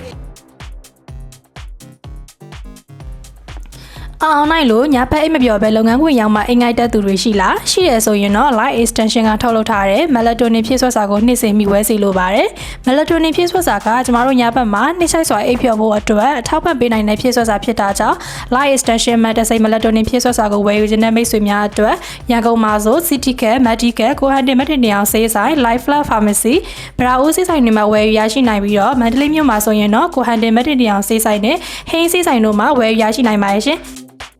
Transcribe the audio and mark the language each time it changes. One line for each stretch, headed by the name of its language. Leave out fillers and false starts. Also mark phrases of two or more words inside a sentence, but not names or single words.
Burmese: အောင်နိုင်လို့ညာဘက်အိတ်မပြောပဲလုပ်ငန်းခွင်ရောက်မှအိမ်ငိုက်တက်သူတွေရှိလားရှိရဆိုရင်တော့ light extension ကထုတ် လုပ်ထားတဲ့ melatonin ဖြည့်စွက်စာကိုနှိမ့်စင်မိဝဲစီလိုပါတယ် melatonin ဖြည့်စွက်စာကကျမတို့ညာဘက်မှာနှိမ့်ဆိုင်စွာအိပ်ပျော်ဖို့အတွက်အထောက်ပံ့ပေးနိုင်တဲ့ဖြည့်စွက်စာဖြစ်တာကြောင့် light extension medicine melatonin ဖြည့်စွက်စာကိုဝယ်ယူခြင်းနဲ့မိတ်ဆွေများအတွက်ရန်ကုန်မှာဆို city care medical ကိုဟန်တင်မက်တင်နေအောင်ဆေးဆိုင် life lab pharmacy ဗရာအိုးဆေးဆိုင်တွေမှာဝယ်ယူရရှိနိုင်ပြီးတော့မန္တလေးမြို့မှာဆိုရင်တော့ကိုဟန်တင်မက်တင်နေအောင်ဆေးဆိုင်နဲ့ဟိန်းဆေးဆိုင်တို့မှာဝယ်ယူရရှိနိုင်ပါတယ်ရှင်